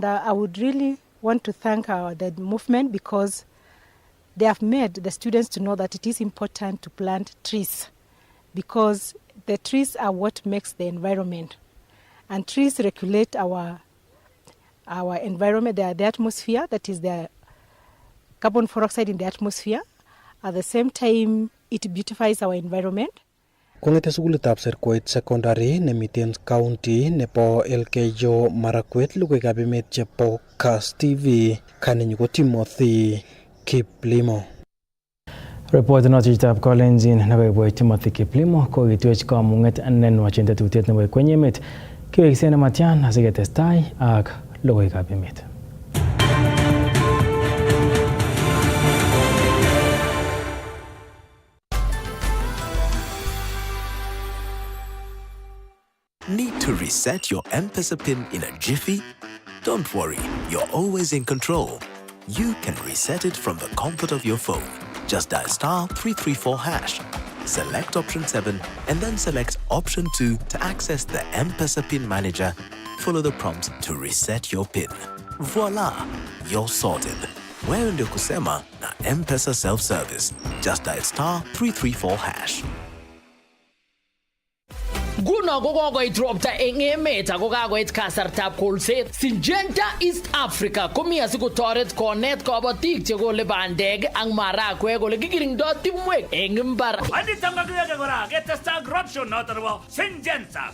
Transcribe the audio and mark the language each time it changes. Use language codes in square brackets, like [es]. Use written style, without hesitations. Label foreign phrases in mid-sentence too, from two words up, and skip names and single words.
[en] I would really want to thank the movement because they have made the students to know that it is important to plant trees because the trees are what makes the environment. And trees regulate our environment, the atmosphere, that is the carbon dioxide in the atmosphere. At the same time, it beautifies our environment. [kln] Kongete sukulitab Serkoit Secondary nemiten county nebo Elgeyo Marakwet lugoikab emet chebo Kass Tv kaninyu ko Timothy Kiplimo. Report notitab Kolenjin nebo Timothy Kiplimo ko kitwech kamung'et nenwach tetutiet nebo kwenye emet kiwekse nematyan asiketestai ak logoiwekab emet. [en] Need to reset your M-Pesa PIN in a jiffy? Don't worry, you're always in control. You can reset it from the comfort of your phone. Just dial *334#, select option 7, and then select option 2 to access the M-Pesa PIN manager. Follow the prompts to reset your PIN. Voila, you're sorted. [sw] Wewe ndio kusema na M-Pesa self-service. [en] Just dial *334#. [kln] Nguno ko kokoit ropta eng emet ako kakoit kasartab kolset. Syngenta East Africa komi asikotoret konet kabatik chekole bandek ak marakwek kole kikirindoi timwek eng imbar. Aditangagege kora ketesta corruption noto nebo Syngenta.